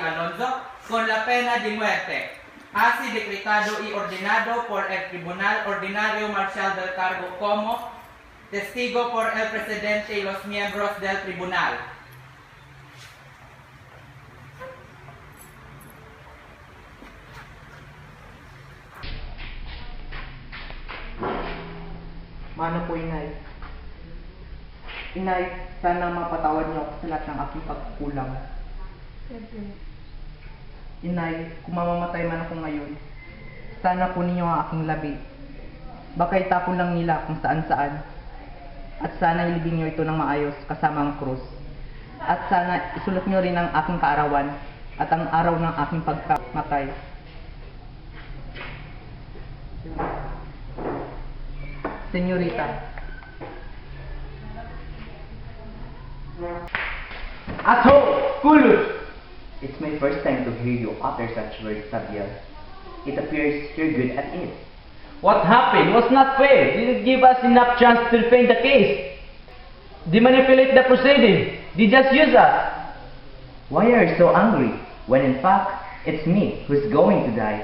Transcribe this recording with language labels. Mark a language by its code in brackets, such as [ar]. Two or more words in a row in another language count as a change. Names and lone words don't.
[es] Alonso con la pena de muerte, así decretado y ordenado por el Tribunal Ordinario Marcial del Cargo como testigo por el presidente y los miembros del tribunal. [tl] Mano po, Inay. Inay, sana mapatawad niyo ako sa lahat ng aking pagkukulang. Inay, kung mamamatay man ako ngayon, Sana kunin niyo ang aking labi. Baka itapon lang nila kung saan-saan. At sana ilibing niyo ito ng maayos kasama ang krus. At sana isulat niyo rin ang aking kaarawan at ang araw ng aking pagkamatay. Senyorita. Ato! Kulus! [en] It's my first time to hear you utter such words, Sabiel. It appears you're good at it. What happened was not fair. Didn't give us enough chance to defend the case. They manipulate the proceeding. They just use us. Why are you so angry, when in fact, it's me who's going to die?